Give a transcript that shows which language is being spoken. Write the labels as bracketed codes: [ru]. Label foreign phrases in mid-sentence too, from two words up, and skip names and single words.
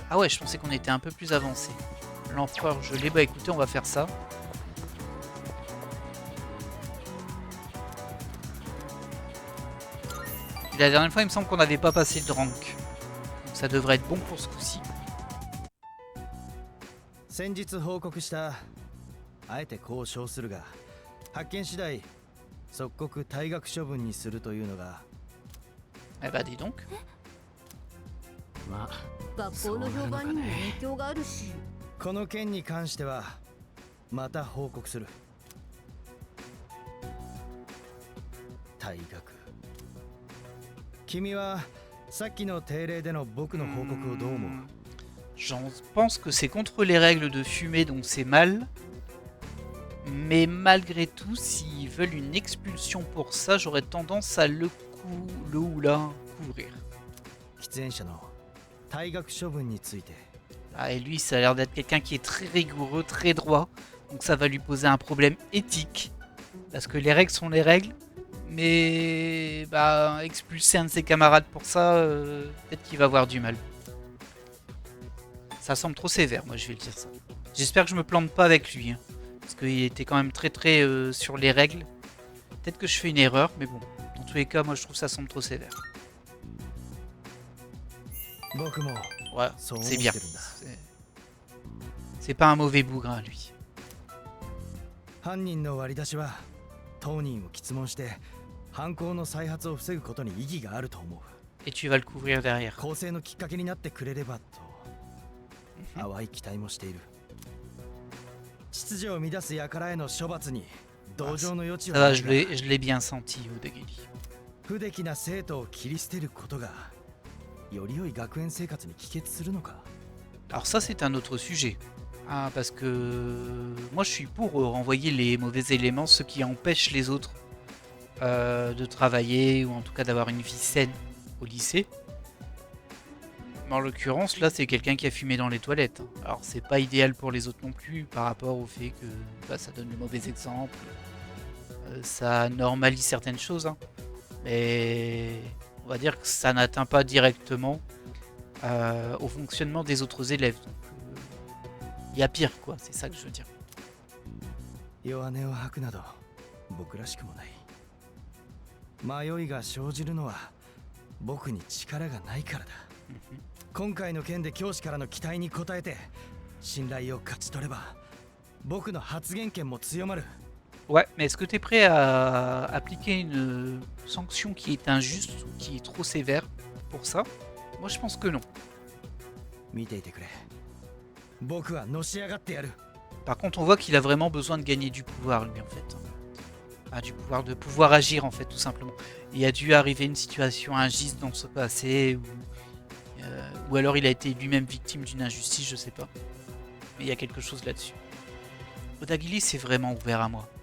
[fr] Ah ouais, je pensais qu'on était un peu plus avancé. L'empereur, je l'ai. Bah écoutez, on va faire ça. Et la dernière fois, il me semble qu'on n'avait pas passé de rank. Donc ça devrait être bon pour ce coup-ci. [ja] 先日報告したあえてこう称するが発見次第即刻退学処分にするというのが [fr] Eh bah dis donc. [ja] まあ学校の評判にも影響があるし。この件に関してはまた報告する退学君はさっきの定例での僕の報告をどう思う [fr] J'en pense que c'est contre les règles de fumer, donc c'est mal. Mais malgré tout, s'ils veulent une expulsion pour ça, j'aurais tendance à le ou la couvrir. [ja] 喫煙者の退学処分について [fr] Ah, et lui, ça a l'air d'être quelqu'un qui est très rigoureux, très droit. Donc ça va lui poser un problème éthique. Parce que les règles sont les règles. Mais bah, expulser un de ses camarades pour ça, peut-être qu'il va avoir du mal. Ça semble trop sévère, moi je vais le dire ça. J'espère que je me plante pas avec lui. Hein, parce qu'il était quand même très sur les règles. Peut-être que je fais une erreur, mais bon. Dans tous les cas, moi je trouve ça semble trop sévère. [ja] 僕も [fr] Ouais, [ja] そう思っ [fr] c'est [ja] て [fr] bien. [ja] るんだ [fr] C'est pas un mauvais bougre, hein, lui. [ja] 犯人の割り出しは当人を詰問して犯行の再発を防ぐことに意義があると思う [fr] Et tu vas le couvrir derrière. [ja] 更生のきっかけになってくれればと淡い期待もしている秩序を乱す輩への処罰に同情の余地 [fr] Ça [ja] はな [fr] va, [ja] い [fr] je [ja] が [fr] l'ai bien senti, Odagali. [ja] 不出来な生徒を切り捨てることがより良い学園生活に帰結するのか [fr] Alors ça, c'est un autre sujet. Ah, parce que moi, je suis pour renvoyer les mauvais éléments, ceux qui empêchent les autres de travailler ou en tout cas d'avoir une vie saine au lycée. Mais en l'occurrence, là, c'est quelqu'un qui a fumé dans les toilettes. Alors, c'est pas idéal pour les autres non plus par rapport au fait que bah, ça donne le mauvais exemple. Ça normalise certaines choses. Hein. Mais on va dire que ça n'atteint pas directement au fonctionnement des autres élèves. Donc, il y a pire, quoi. C'est ça que je veux dire. [ja] 弱音を吐くなど僕らしくもない迷いが生じるのは僕に力がないからだ今回の件で教師からの期待に応えて信頼を勝ち取れば僕の発言権も強まる [fr] Ouais, mais est-ce que tu es prêt à appliquer une sanction qui est injuste ou qui est trop sévère pour ça? Moi, je pense que non. [ja] 見ていてくれ僕はのし上がってやる [fr] Par contre, on voit qu'il a vraiment besoin de gagner du pouvoir, lui, en fait. Ah, du pouvoir, de pouvoir agir, en fait, tout simplement. Il a dû arriver une situation injuste dans ce passé, ou alors il a été lui-même victime d'une injustice, je sais pas. Mais il y a quelque chose là-dessus. Odagali s'est vraiment ouvert à moi.